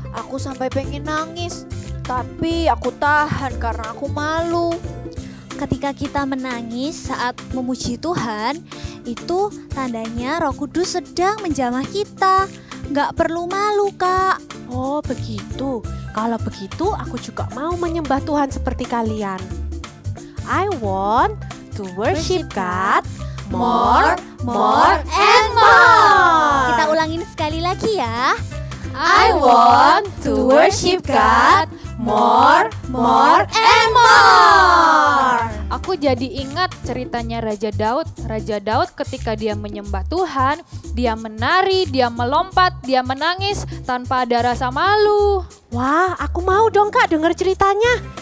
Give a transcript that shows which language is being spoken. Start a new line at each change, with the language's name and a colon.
Indonesian: Aku sampai pengen nangis, tapi aku tahan karena aku malu. Ketika kita menangis saat memuji Tuhan, itu tandanya Roh Kudus sedang menjamah kita. Nggak perlu malu, Kak. Oh begitu. Kalau begitu aku juga mau menyembah Tuhan seperti kalian.
English: I want to worship God more, and more.
Indonesian: Kita ulangin sekali lagi ya.
English: I want to worship God more, and more.
Indonesian: Aku jadi ingat ceritanya Raja Daud. Raja Daud ketika dia menyembah Tuhan, dia menari, dia melompat, dia menangis tanpa ada rasa malu. Wah, aku mau dong Kak dengar ceritanya.